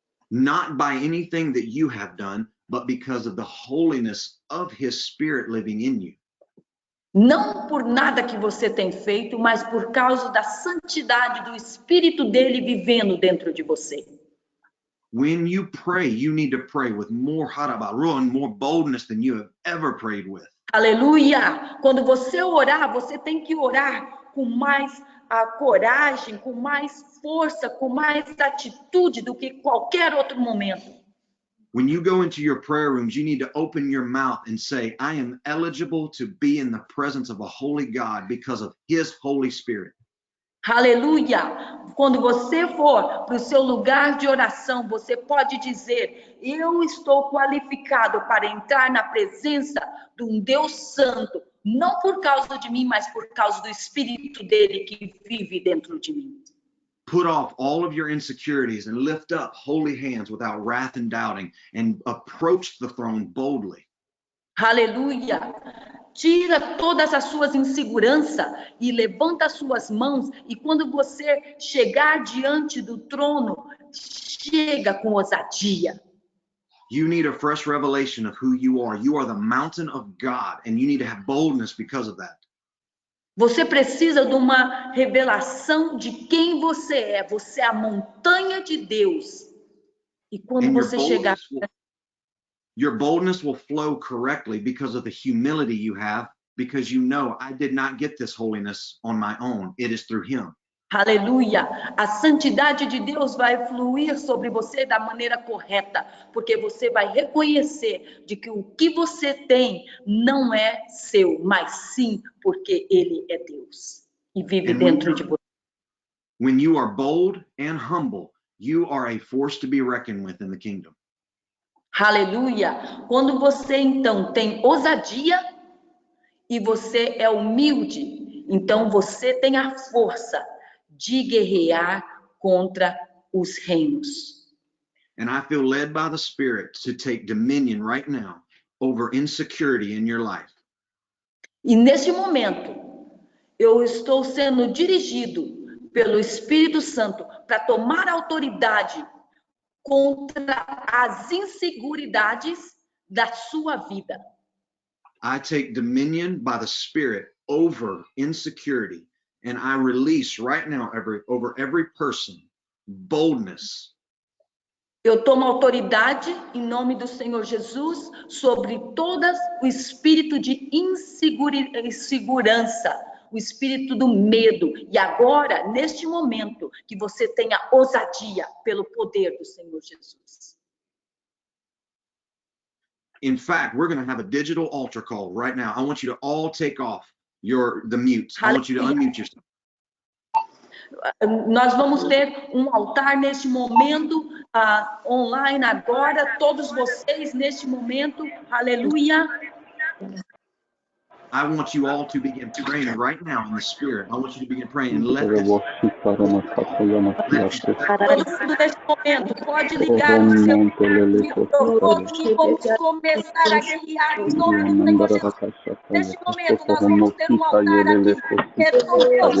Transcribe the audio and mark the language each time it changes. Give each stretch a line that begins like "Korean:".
English: Not by anything that you have done, but because of the holiness of his Spirit living in you.
Portuguese: Não por nada que você tem feito, mas por causa da santidade do Espírito dele vivendo dentro de você.
English: When you pray, you need to pray with more harabaru and more boldness than you have ever prayed with.
Portuguese: Aleluia! Quando você orar, você tem que orar com mais coragem, com mais força, com mais atitude do que qualquer outro momento.
English: When you go into your prayer rooms, you need to open your mouth and say, I am eligible to be in the presence of a holy God because of his Holy Spirit.
Portuguese: Aleluia! Quando você for para o seu lugar de oração, você pode dizer, eu estou qualificado para entrar na presença de um Deus Santo, não por causa de mim, mas por causa do Espírito dele que vive dentro de mim.
English: Put off all of your insecurities and lift up holy hands without wrath and doubting and approach the throne boldly.
Portuguese: Aleluia! Tira todas as suas inseguranças e levanta as suas mãos, e quando você chegar diante do trono, chega com ousadia.
English: You need a fresh revelation of who you are. You are the mountain of God, and you need to have boldness because of that.
Portuguese: Você precisa de uma revelação de quem você é. Você é a montanha de Deus. E quando
English: And
Portuguese: você chegar...
English: your boldness will flow correctly because of the humility you have, because you know, I did not get this holiness on my own. It is through him.
Portuguese: Aleluia! A santidade de Deus vai fluir sobre você da maneira correta, porque você vai reconhecer de que o que você tem não é seu, mas sim porque ele é Deus e vive dentro de você.
English: When you are bold and humble, you are a force to be reckoned with in the kingdom.
Portuguese: Aleluia! Quando você então tem ousadia e você é humilde, então você tem a força de guerrear contra os reinos.
English: And I feel led by the Spirit to take dominion right now over insecurity in your life.
Portuguese: E neste momento, eu estou sendo dirigido pelo Espírito Santo para tomar autoridade contra as inseguridades da sua vida.
English: I take dominion by the Spirit over insecurity, and I release right now over every person boldness.
Portuguese: Eu tomo autoridade em nome do Senhor Jesus sobre todas o espírito de insegurança, o espírito do medo. E agora, neste momento, que você tenha ousadia pelo poder do Senhor Jesus.
English: In fact, we're going to have a digital altar call right now. I want you to all take off the mutes. I want you to unmute yourself.
Portuguese: Nós vamos ter um altar neste momento, online agora, todos vocês neste momento, aleluia.
English: I want you all to begin praying right now in the Spirit. I want you to begin praying and let this.
Portuguese: Todo mundo neste momento pode ligar o seu microfone e vamos começar a guerrear em nome do Senhor Jesus. Neste momento nós vamos ter um altar aqui.